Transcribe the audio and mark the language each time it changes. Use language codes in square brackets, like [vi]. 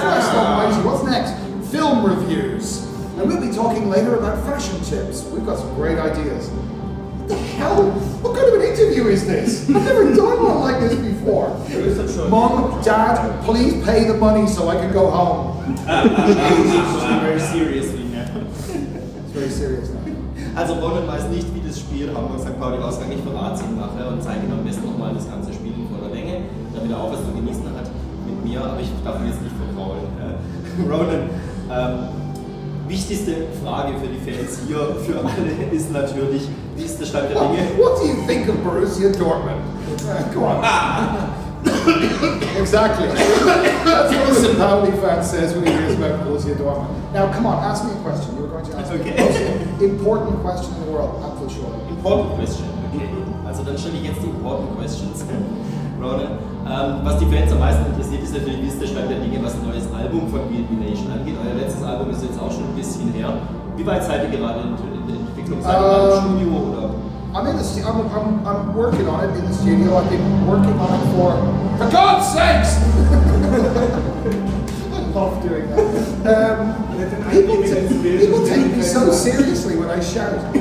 [en] Christ almighty, what's next? Film reviews. And we'll be talking later about fashion tips. We've got some great ideas. What the hell? What kind of an interview is this? I've never done one like this before. Mom, Dad, please pay the money so I can go home. Very seriously now. It's very serious now. [de] Also Ronan weiß nicht, wie das Spiel Hamburg-St. Pauli-Ausgang ich verrate es ihm nachher und zeige ihm am besten nochmal das ganze Spiel in voller Länge, damit er auch was zu genießen hat mit mir, aber ich darf ihm jetzt nicht vertrauen. Ronan, wichtigste Frage für die Fans hier, für alle, ist natürlich, wie ist der Stand der Dinge? [en] What do you think of Borussia Dortmund? Come on. Exactly. That's what a St. Pauli fan says when he hears about Borussia Dortmund. Now, come on, ask me a question. You were going to ask me the most important question in the world. Apfel sure. Important question, okay. [de] Also dann stelle ich jetzt die [en] important questions. [de] Ronan, was die Fans am meisten interessiert, ist natürlich, wie ist der Stand der Dinge, was ein neues Album von B&B Nation angeht. Euer letztes Album ist jetzt auch schon ein bisschen her. Wie weit seid ihr gerade in der Entwicklung? Seid ihr im Studio oder? [en] I'm working on it in the studio. I've been working on it for God's sakes! I love doing that. People take me so seriously when I shout.